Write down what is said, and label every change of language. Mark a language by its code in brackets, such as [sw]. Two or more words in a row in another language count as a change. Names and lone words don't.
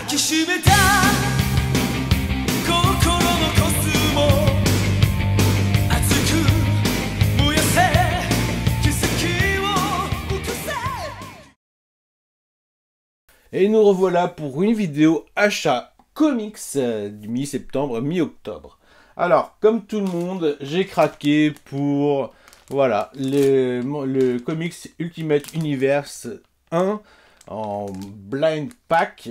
[ja] きしめた心のコスモ熱く燃やせ奇跡を起こせ。 [fr] Et nous revoilà pour une vidéo achat comics du mi-septembre, mi-octobre. Alors, comme tout le monde, j'ai craqué pour, voilà, le comics Ultimate Universe 1 en [en] blind pack.